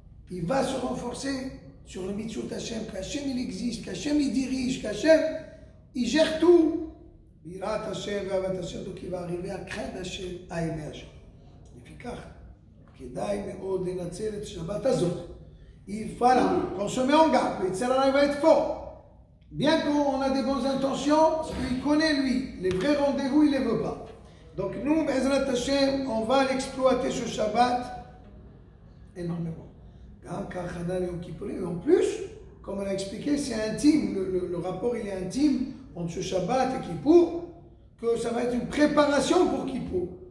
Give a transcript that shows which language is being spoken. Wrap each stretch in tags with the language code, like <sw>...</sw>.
<fr>Il va se renforcer sur le mitzvot Hashem, qu'Hashem il existe, qu'Hashem il dirige, qu'Hashem il gère tout.</fr> <he>Birat Hashem ve'avat Hashem,</he> <fr>donc il va arriver à craindre Hashem, à aimer Hashem.</fr> <he>לפיכך, כדאי מאוד לנצל את שבת הזאת.</he> <fr>Voilà, quand on se met en garde, le Yetzer Hara va être fort. Bien qu'on a des bonnes intentions, parce qu'il connaît lui, les vrais rendez-vous, il ne les veut pas. Donc nous, Be'ezrat Hashem, on va l'exploiter ce Shabbat énormément. Et en plus, comme on a expliqué, c'est intime, le rapport il est intime entre ce Shabbat et Kippour, que ça va être une préparation pour Kippour.</fr>